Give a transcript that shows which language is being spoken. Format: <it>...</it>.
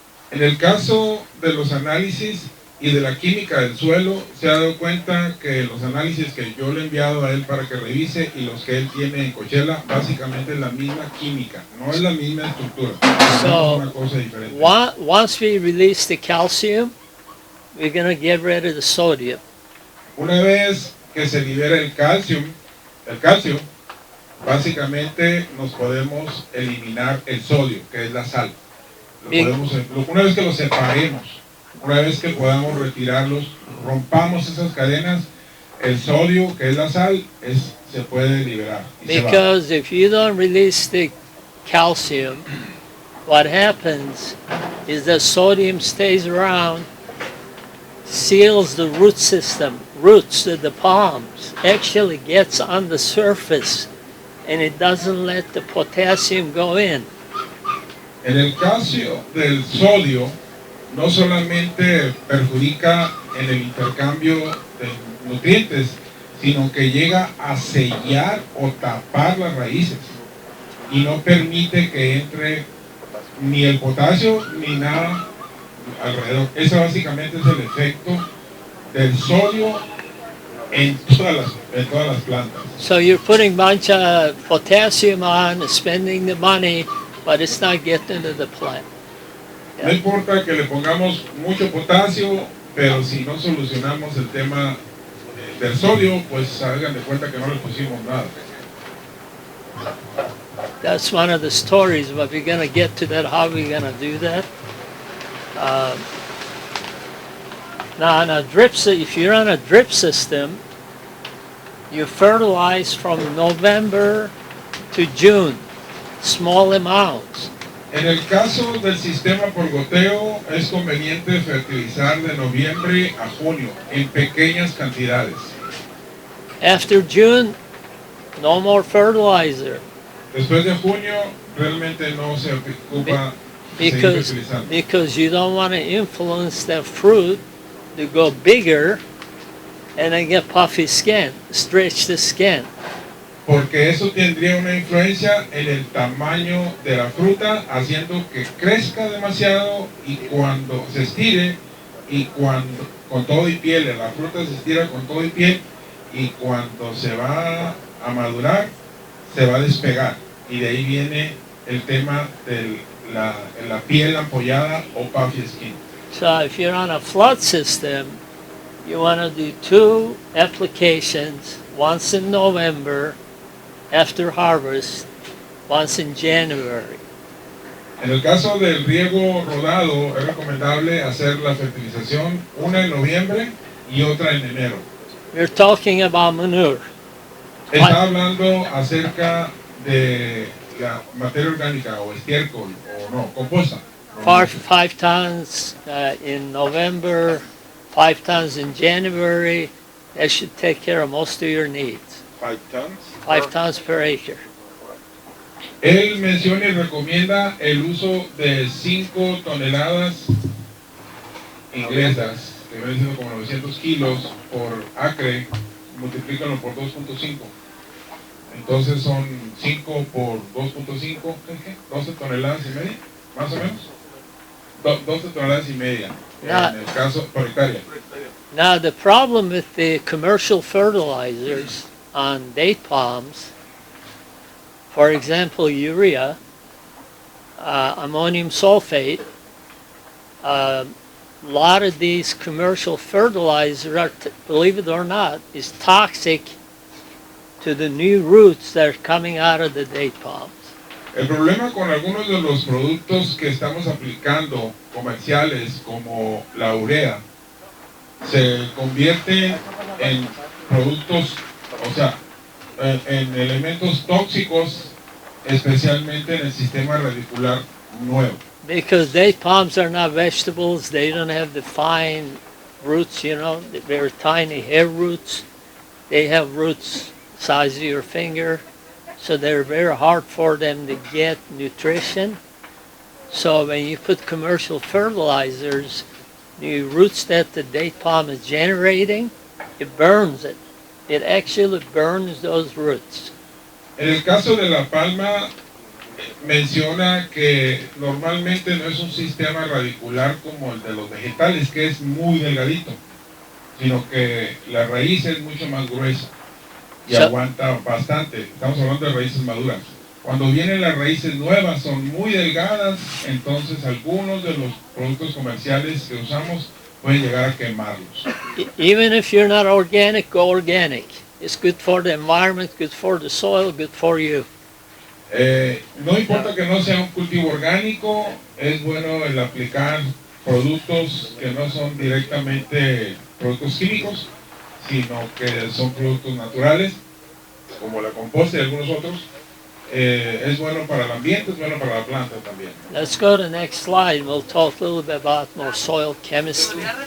<es>En el caso de los análisis y de la química del suelo, se ha dado cuenta que los análisis que yo le he enviado a él para que revise y los que él tiene en Coachella, básicamente es la misma química, no es la misma estructura, es una cosa diferente.</es> <en>Once we release the calcium, we're going to get rid of the sodium.</en> <es>Una vez que se libera el calcio, básicamente nos podemos eliminar el sodio, que es la sal. Una vez que lo separemos, una vez que podamos retirarlos, rompamos esas cadenas, el sodio, que es la sal, se puede liberar.</es> <en>Because if you don't release the calcium, what happens is that sodium stays around, seals the root system, roots of the palms, actually gets on the surface, and it doesn't let the potassium go in.</en> <es>En el caso del sodio, no solamente perjudica en el intercambio de nutrientes, sino que llega a sellar o tapar las raíces y no permite que entre ni el potasio ni nada alrededor. Ese básicamente es el efecto del sodio en todas las plantas.</es> <en>So you're putting bunch of potassium on, spending the money, but it's not getting to the plant.</en> <es>No importa que le pongamos mucho potasio, pero si no solucionamos el tema del sodio, pues hagan de cuenta que no le pusimos nada.</es> <en>That's one of the stories, but we're going to get to that, how we're going to do that. Now, on a if you're on a drip system, you fertilize from November to June, small amounts.</en> <es>En el caso del sistema por goteo, es conveniente fertilizar de noviembre a junio en pequeñas cantidades.</es> <en>After June, no more fertilizer</en> <es>Después de junio, realmente no se ocupa seguir</es> <en>because</en> <es>fertilizando.</es> <en>because you don't want to influence that fruit to go bigger and then get puffy skin, stretch the skin.</en> <es>Porque eso tendría una influencia en el tamaño de la fruta, haciendo que crezca demasiado y cuando se estire y cuando con todo y piel, la fruta se estira con todo y piel y cuando se va a madurar se va a despegar y de ahí viene el tema de la piel ampollada o puffy skin.</es> <en>So if you're on a flood system, you want to do 2 applications, once in November after harvest, once in January.</en> <es>En el caso del riego rodado es recomendable hacer la fertilización una en noviembre y otra en enero.</es> <en>We're talking about manure.</en> <es>Está hablando acerca de la materia orgánica o estiércol o no, composta.</es> <en>5 tons in November, 5 tons in January. That should take care of most of your needs. 5 tons. 5 tons per acre.</en> <es>Él menciona y recomienda el uso de 5 toneladas inglesas, que vienen siendo como 900 kilos por acre, multiplícalo por 2.5. Entonces son 5 por 2.5, 12 toneladas y media, más o menos. 12 toneladas y media, en el caso por hectárea.</es> <en>Now the problem with the commercial fertilizers on date palms, for example, urea, ammonium sulfate, a lot of these commercial fertilizers are, believe it or not, is toxic to the new roots that are coming out of the date palms.</en> <es>El problema con algunos de los productos que estamos aplicando comerciales como la urea se convierte en productos, o sea, en elementos tóxicos, especialmente en el sistema radicular nuevo.</es> <en>Because date palms are not vegetables, they don't have the fine roots, you know, they're tiny hair roots. They have roots size of your finger, so they're very hard for them to get nutrition. So when you put commercial fertilizers, the roots that the date palm is generating, it burns it. It actually burns those roots.</en> <es>En el caso de la palma, menciona que normalmente no es un sistema radicular como el de los vegetales, que es muy delgadito, sino que la raíz es mucho más gruesa y aguanta bastante. Estamos hablando de raíces maduras. Cuando vienen las raíces nuevas son muy delgadas, entonces algunos de los productos comerciales que usamos pueden llegar a quemarlos.</es> <en>Even if you're not organic, go organic. It's good for the environment, good for the soil, good for you.</en> <es>No importa que no sea un cultivo orgánico, es bueno el aplicar productos que no son directamente productos químicos, sino que son productos naturales, como la composta y algunos otros. Es bueno para el ambiente, es bueno para la planta también.</es> <en>Let's go to the next slide. We'll talk a little bit about more soil chemistry.</en>